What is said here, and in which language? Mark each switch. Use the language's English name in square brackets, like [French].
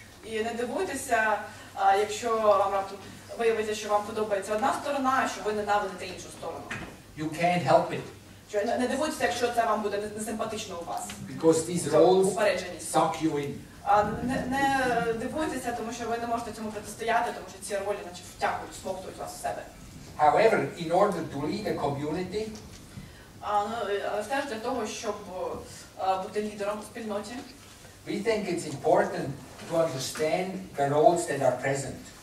[Ukrainian] І не дивуйтеся, якщо вам раптом виявиться, що вам подобається одна сторона, а що ви ненавидите іншу сторону. [English] You can't help it. [Ukrainian] Не дивуйтеся, якщо це вам буде несимпатично у вас. [English] Because these roles suck you in. [Ukrainian] Не дивуйтеся, тому що ви не можете цьому протистояти, тому що ці ролі наче втягують, смоктують вас в себе. [English] However, in order to lead a community, [Ukrainian] але теж для того, щоб бути лідером у спільноті, [English] we think it's important to understand the roles that are present.